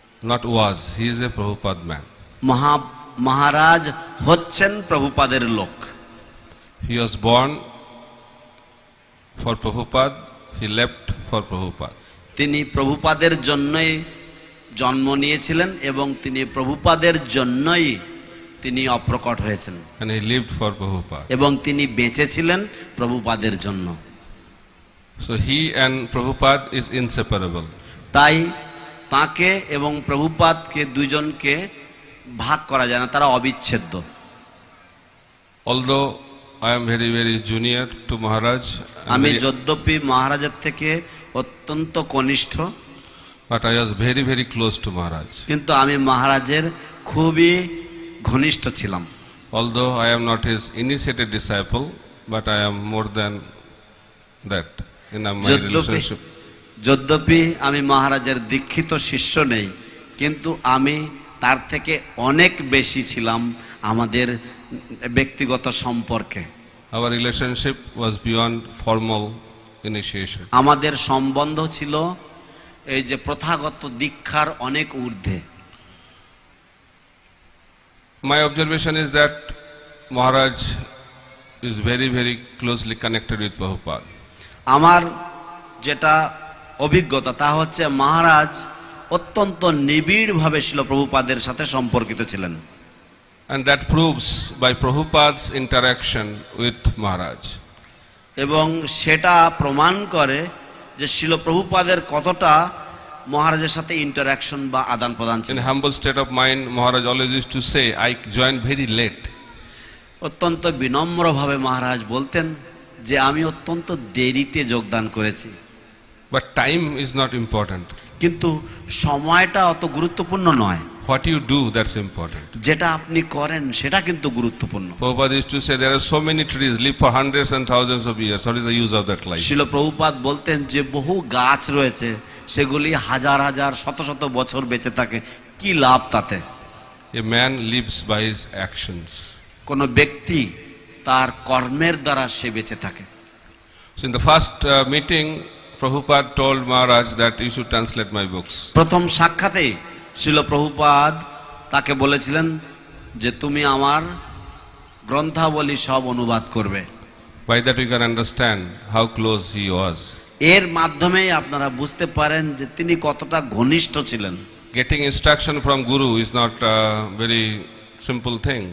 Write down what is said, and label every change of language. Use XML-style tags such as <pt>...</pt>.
<en>Not was, he is a Prabhupada man.</en> <bn>মহারাজ হচ্ছেন প্রভুপাদের লোক।</bn> <en>He was born for Prabhupada, he left for Prabhupada.</en> <bn>তিনি প্রভুপাদের জন্যই জন্ম নিয়েছিলেন এবং তিনি প্রভুপাদের জন্যই তিনি অপ্রকট হয়েছেন।</bn> <en>And he lived for Prabhupada.</en> <bn>এবং তিনি বেঁচে ছিলেন প্রভুপাদের জন্য।</bn> <en>So he and Prabhupada is inseparable.</en> <bn>তাই তাকে এবং প্রভুপাদকে দুইজনকে ভাগ করা যায় না, তারা অবিচ্ছেদ্য।</bn> <en>Although I am very junior to Maharaj,</en> <bn>আমি যদ্যপি মহারাজের থেকে অত্যন্ত কনিষ্ঠ,</bn> <en>but I was very close to Maharaj.</en> <bn>কিন্তু আমি মহারাজের খুবই ঘনিষ্ঠ ছিলাম।</bn> <en>Although I am not his initiated disciple, but I am more than that in my relationship.</en> <bn>যদ্যপি আমি মহারাজের দীক্ষিত শিষ্য নেই, কিন্তু আমি তার থেকে অনেক বেশি ছিলাম আমাদের ব্যক্তিগত সম্পর্কে।</bn> <en>Our relationship was beyond formal initiation.</en> <bn>আমাদের সম্বন্ধ ছিল এই যে প্রথাগত দীক্ষার অনেক ঊর্ধ্বে।</bn> <en>My observation is that Maharaj is very closely connected with Prabhupada.</en> <bn>আমার যেটা অভিজ্ঞতা তা হচ্ছে মহারাজ অত্যন্ত নিবিড়ভাবে ছিল প্রভুপাদের সাথে সম্পর্কিত ছিলেন।</bn> <en>And that proves by Prabhupada's interaction with Maharaj.</en> <bn>এবং সেটা প্রমাণ করে যে শিল প্রভুপাদের কতটা মহারাজের সাথে ইন্টারাকশন বা আদান প্রদান ছিল।</bn> <en>In humble state of mind, Maharaj always used to say, I joined very late.</en> <bn>অত্যন্ত বিনম্রভাবে মহারাজ বলতেন যে আমি অত্যন্ত দেরিতে যোগদান করেছি।</bn> <en>But time is not important.</en> <bn>কিন্তু সময়টা অত গুরুত্বপূর্ণ নয়।</bn> <en>What you do, that's important.</en> <bn>যেটা আপনি করেন সেটা কিন্তু গুরুত্বপূর্ণ।</bn> <en>Prabhupada used to say, there are so many trees live for hundreds and thousands of years. What is the use of that life?</en> <bn>শিল প্রভুপাদ বলতেন যে বহু গাছ রয়েছে, সেগুলি হাজার হাজার শত শত বছর বেঁচে থাকে, কি লাভ তাতে?</bn> <en>A man lives by his actions.</en> <bn>কোন ব্যক্তি তার কর্মের দ্বারা সে বেঁচে থাকে।</bn> <en>So in the first meeting, Prabhupada told Maharaj that you should translate my books.</en> <bn>প্রথম সাক্ষাতেই শিল প্রভুপাদ তাকে বলেছিলেন যে তুমি আমার গ্রন্থাবলী সব অনুবাদ করবে।</bn> <en>By that we can understand how close he was.</en> <bn>এর মাধ্যমেই আপনারা বুঝতে পারেন যে তিনি কতটা ঘনিষ্ঠ ছিলেন।</bn> <en>Getting instruction from Guru is not a very simple thing.</en>